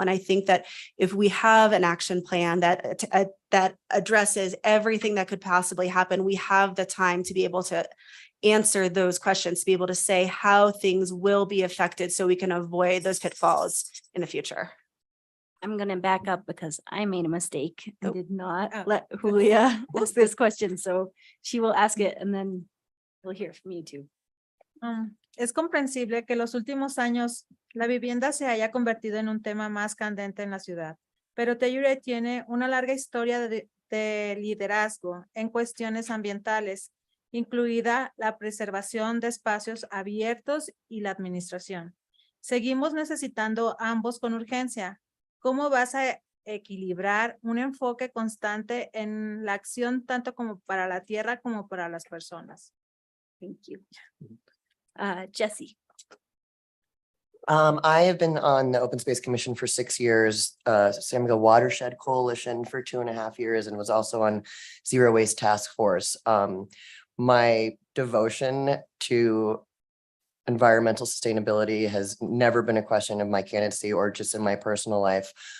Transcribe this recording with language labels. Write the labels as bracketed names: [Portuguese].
[English] And I think that if we have an action plan that addresses everything that could possibly happen, we have the time to be able to answer those questions, to be able to say how things will be affected so we can avoid those pitfalls in the future. I'm going to back up because I made a mistake. I did not let Julia ask this question, so she will ask it and then we'll hear from you too. [Spanish] Es comprensible que en los últimos años la vivienda se haya convertido en un tema más candente en la ciudad, pero Telluride tiene una larga historia de liderazgo en cuestiones ambientales, incluida la preservación de espacios abiertos y la administración. Seguimos necesitando ambos con urgencia. ¿Cómo vas a equilibrar un enfoque constante en la acción tanto como para la tierra como para las personas? [English] Thank you. Jessie. I have been on the Open Space Commission for 6 years, Samuel Watershed Coalition for 2.5 years, and was also on Zero Waste Task Force. My devotion to environmental sustainability has never been a question of my candidacy or just in my personal life.